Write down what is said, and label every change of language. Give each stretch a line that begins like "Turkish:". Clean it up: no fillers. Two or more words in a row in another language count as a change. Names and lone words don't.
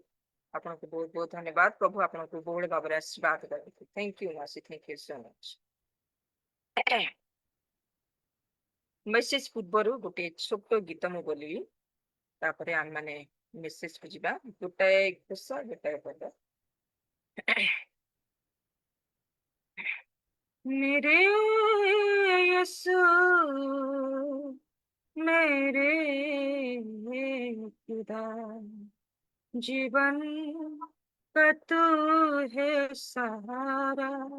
Odia: ଆପଣଙ୍କୁ ବହୁତ ବହୁତ ଧନ୍ୟବାଦ। ପ୍ରଭୁ ଆପଣଙ୍କୁ ବହୁଳ ଭାବରେ ଆଶୀର୍ବାଦ କରନ୍ତୁ।
English: thank you masi, thank you so much.
Odia: ମେସେଜ ପୂର୍ବରୁ ଗୋଟେ ଛୋଟ ଗୀତ ମୁଁ ବୋଲିବି, ତାପରେ ଆମେ ମାନେ ମେସେଜ କୁ ଯିବା। ଗୋଟାଏ ଘୋଷ ଗୋଟାଏ ପଦ।
Hindi: मेरे यीशु मेरे खुदा, जीवन का तू है सहारा।